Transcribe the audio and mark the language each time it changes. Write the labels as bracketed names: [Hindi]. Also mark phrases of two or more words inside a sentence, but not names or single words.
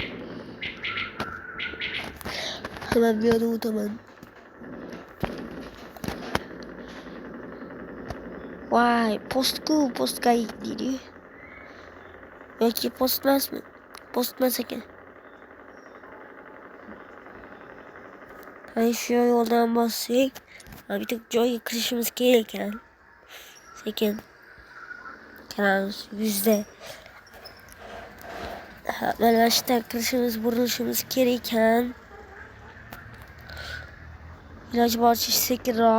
[Uzbek] Hemen bir yo'ldan o'taman. Vay, postga deydi. Yoki post emasmi? Post emas ekan. [Turkish] Hani şu yoldan bassak, [Uzbek] bitta joyga kirishimiz kerak ekan. Sekin kiramiz yuzda. Mana shu yerdan kirishimiz, burilishimiz kerak ekan. Iloji boricha sekinroq.